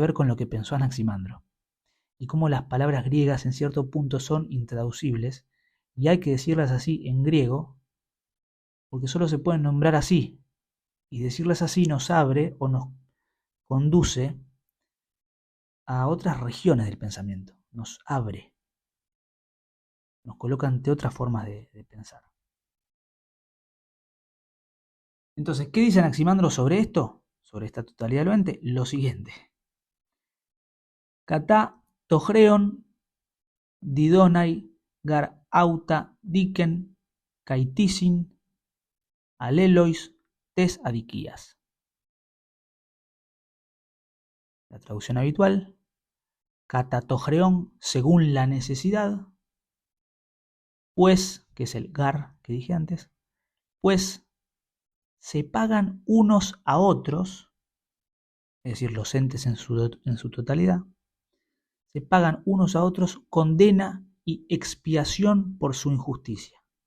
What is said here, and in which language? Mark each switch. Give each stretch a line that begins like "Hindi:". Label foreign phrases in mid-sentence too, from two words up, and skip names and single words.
Spanish: ver con lo que pensó Anaximandro, y cómo las palabras griegas en cierto punto son intraducibles, y hay que decirlas así en griego, porque solo se pueden nombrar así, y decirlas así nos abre o nos conduce a otras regiones del pensamiento, nos abre, nos coloca ante otras formas de pensar. Entonces, ¿qué dice Anaximandro sobre esto? Sobre esta totalidad del ente, lo siguiente.
Greek: κατὰ τὸ χρεὼν διδόναι γὰρ αὐτὰ δίκην καὶ τίσιν ἀλλήλοις τῆς ἀδικίας.
Spanish: La traducción habitual, catatojreón según la necesidad, pues, que es el gar que dije antes, pues se pagan unos a otros, es decir, los entes en su totalidad, se pagan unos a otros condena y expiación por su injusticia.